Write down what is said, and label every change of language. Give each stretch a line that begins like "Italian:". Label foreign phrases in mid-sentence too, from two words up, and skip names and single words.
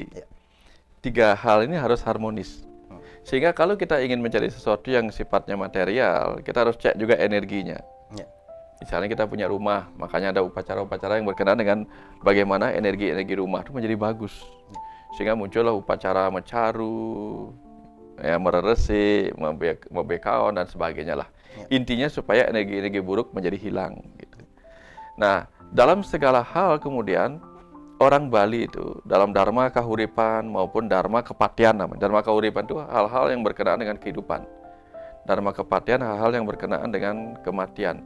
Indonesian: 3 hal ini harus harmonis. Sehingga kalau kita ingin mencari sesuatu yang sifatnya material, kita harus cek juga energinya. Misalnya kita punya rumah, makanya ada upacara-upacara yang berkenaan dengan bagaimana energi-energi rumah itu menjadi bagus. Sehingga muncullah upacara mencaru, mereresi, membekaon dan sebagainya lah. Intinya supaya energi-energi buruk menjadi hilang gitu. Nah, dalam segala hal kemudian orang Bali itu dalam dharma kahuripan maupun dharma kepatian namanya. Dharma kahuripan itu hal-hal yang berkenaan dengan kehidupan. Dharma kepatian hal-hal yang berkenaan dengan kematian.